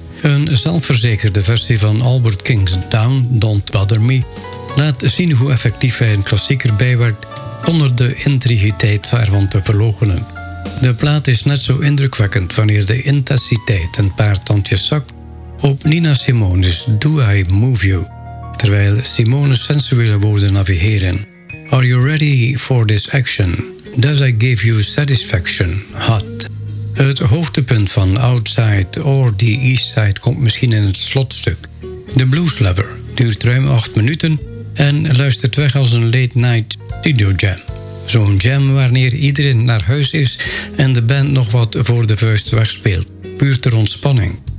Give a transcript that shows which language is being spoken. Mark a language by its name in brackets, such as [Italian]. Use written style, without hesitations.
[Dutch] Een zelfverzekerde versie van Albert King's Down, Don't Bother Me laat zien hoe effectief hij een klassieker bijwerkt zonder de intrigiteit ervan te verloochenen. De plaat is net zo indrukwekkend wanneer de intensiteit een paar tandjes zakt op Nina Simone's Do I Move You, terwijl Simone's sensuele woorden navigeren. [English] Are you ready for this action? Does I give you satisfaction? Hot. [Dutch] Het hoogtepunt van Outside or the East Side komt misschien in het slotstuk. The Blues Lover duurt ruim 8 minuten en luistert weg als een late night studio jam. Zo'n jam wanneer iedereen naar huis is en de band nog wat voor de vuist wegspeelt. Puur ter ontspanning.